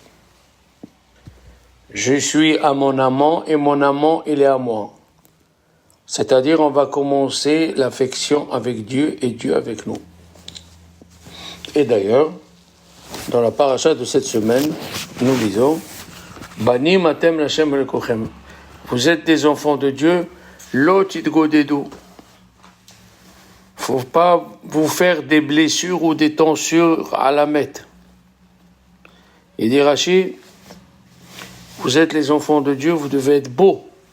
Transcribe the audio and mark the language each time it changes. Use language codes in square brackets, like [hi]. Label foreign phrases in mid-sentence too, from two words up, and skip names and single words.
[fr] Je suis à mon amant et mon amant, il est à moi. C'est-à-dire, on va commencer l'affection avec Dieu et Dieu avec nous. Et d'ailleurs, dans la paracha de cette semaine, nous lisons [he] בנים אתם לה' לכוכם. [fr] Vous êtes des enfants de Dieu, [he] לא תתגודדו. [fr] Faut pas vous faire des blessures ou des tonsures à la mette. Il dit Rashi, vous êtes les enfants de Dieu, vous devez être beaux.